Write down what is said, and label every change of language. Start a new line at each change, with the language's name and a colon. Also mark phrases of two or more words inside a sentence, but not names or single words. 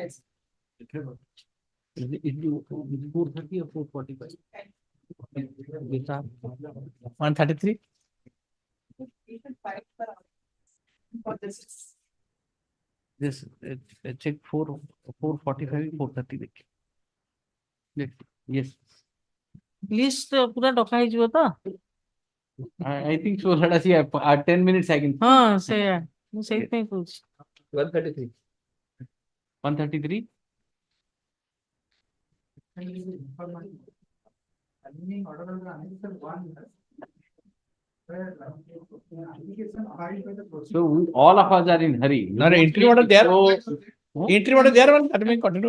English: Is it 430 or 445? 133. This check 445, 430. Yes.
Odia: ଲିଷ୍ଟ ପୂରା ଡକା ହେଇଯିବ ତ
English: I think so. Let us see. 10 minutes I can.
Odia: ହଁ ସେଇଆ ମୁଁ ସେଇଥିପାଇଁ କହୁଛି
English: 133. 133. So all of us are in hurry. No, entry order there. Entry order there, one that may continue.